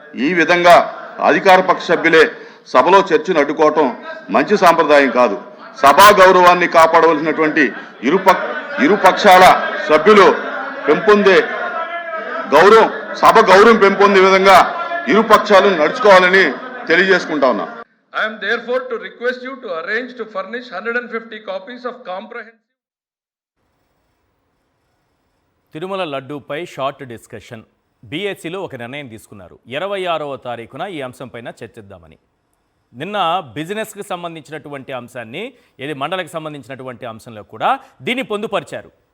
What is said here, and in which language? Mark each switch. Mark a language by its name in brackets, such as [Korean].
[Telugu] ఈ విధంగా అధికార పక్ష సభ్యులే సభలో చర్చను అడ్డుకోవటం మంచి సాంప్రదాయం కాదు. సభా గౌరవాన్ని కాపాడవలసినటువంటి ఇరు పక్షాల సభ్యులు పెంపొందే గౌరవం, సభ గౌరవం పెంపొందే విధంగా ఇరు పక్షాలు నడుచుకోవాలని తెలియజేసుకుంటా ఉన్నా. [English] I am therefore to request you to arrange to furnish 150 copies of comprehensive. [Telugu] Tirumala లడ్డూపై short discussion బీఎస్సీలో ఒక నిర్ణయం తీసుకున్నారు. 26వ తారీఖున ఈ అంశంపైన చర్చిద్దామని. నిన్న బిజినెస్కి సంబంధించినటువంటి అంశాన్ని, ఇది మండలికి సంబంధించినటువంటి అంశంలో కూడా దీన్ని పొందుపరిచారు.